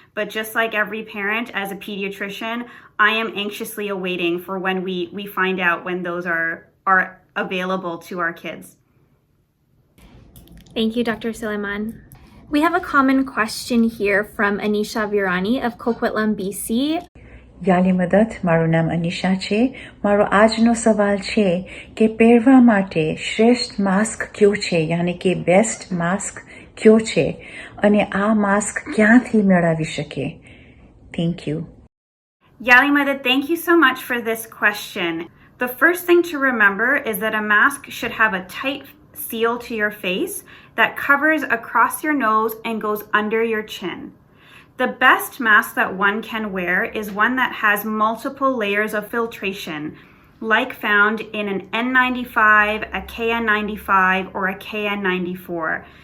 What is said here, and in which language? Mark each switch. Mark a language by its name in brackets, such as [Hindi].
[English] But just like every parent, as a pediatrician, I am anxiously awaiting for when we find out when those are available to our kids. Thank you, Dr. Suleman. We have a common question here from Anisha Virani of Coquitlam, BC. [Gujarati] Yali Madat, મારું નામ અનિશા છે. મારો આજનો સવાલ છે કે પહેરવા માટે શ્રેષ્ઠ માસ્ક કયો છે, યાની કે બેસ્ટ માસ્ક કયો છે અને આ માસ્ક ક્યાંથી મેળવી શકે? [English] Thank you. Yalimada, thank you so much for this question. The first thing to remember is that a mask should have a tight seal to your face that covers across your nose and goes under your chin. The best mask that one can wear is one that has multiple layers of filtration, like found in an N95, a KN95, or a KN94.